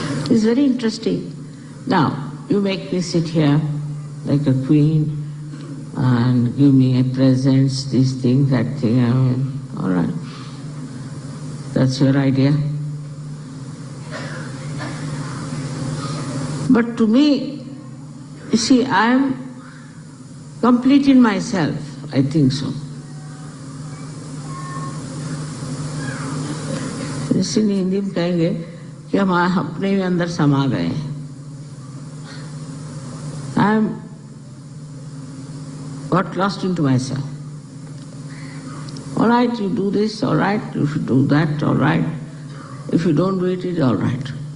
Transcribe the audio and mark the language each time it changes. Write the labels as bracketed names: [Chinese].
[English] It's very interesting. Now, you make me sit here like a queen and give me presents, this thing, that thing, all right. That's your idea. But to me, you see, I am complete in myself, I think so. [Hindi] इसलिए हिंदी में कहेंगे कि हम अपने भी अंदर समा गए हैं. [English] I am got lost into myself. All right, you do this, all right. If you do that, all right. If you don't do it, it's all right.